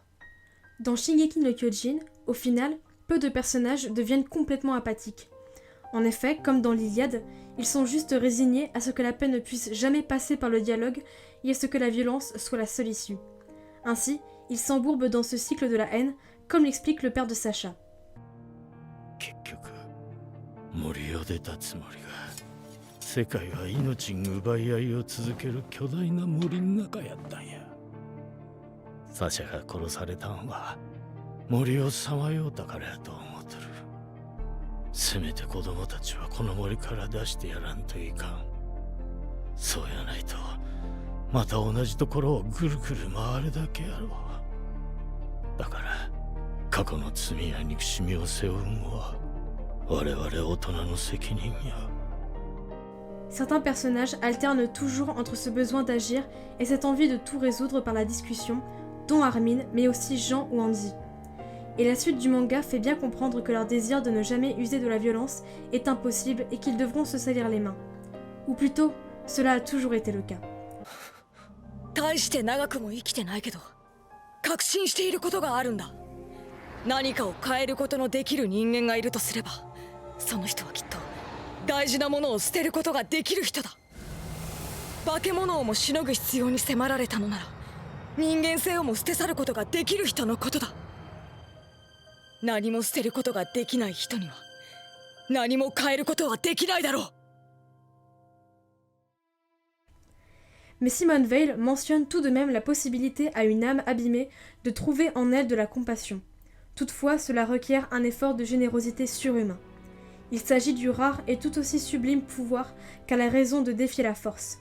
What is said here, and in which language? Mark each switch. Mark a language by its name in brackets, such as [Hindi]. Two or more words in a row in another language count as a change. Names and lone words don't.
[French] Dans Shingeki no Kyojin, au final, peu de personnages deviennent complètement apathiques. En effet, comme dans l'Iliade, ils sont juste résignés à ce que la paix ne puisse jamais passer par le dialogue et à ce que la violence soit la seule issue. Ainsi, ils s'embourbent dans ce cycle de la haine, comme l'explique le père de Sacha. [Japanese] 結局森を出たつもりが世界は命に奪い合いを続ける巨大な森の中やったんや。サシャが殺されたんは森をさまようたからやと思っとる。せめて子供たちはこの森から出してやらんといかん。そうやないとまた同じところをぐるぐる回るだけやろう。だから過去の罪や憎しみを背負うんは我々大人の責任や。 [French] Certains personnages alternent toujours entre ce besoin d'agir et cette envie de tout résoudre par la discussion, dont Armin, mais aussi Jean ou Andy. Et la suite du manga fait bien comprendre que leur désir de ne jamais user de la violence est impossible et qu'ils devront se salir les mains. Ou plutôt, cela a toujours été le cas. [Japanese] 大して長くも生きてないけど確信していることがあるんだ。何かを変えることのできる人間がいるとすれば、その人はきっと大事なものを捨てることができる人だ。化け物をもしのぐ必要に迫られたのなら、人間性をも捨て去ることができる人のことだ。何も捨てることができない人には何も変えることはできないだろう。 [French] Mais Simone Weil mentionne tout de même la possibilité à une âme abîmée de trouver en elle de la compassion. Toutefois, cela requiert un effort de générosité surhumain. Il s'agit du rare et tout aussi sublime pouvoir qu'a la raison de défier la force.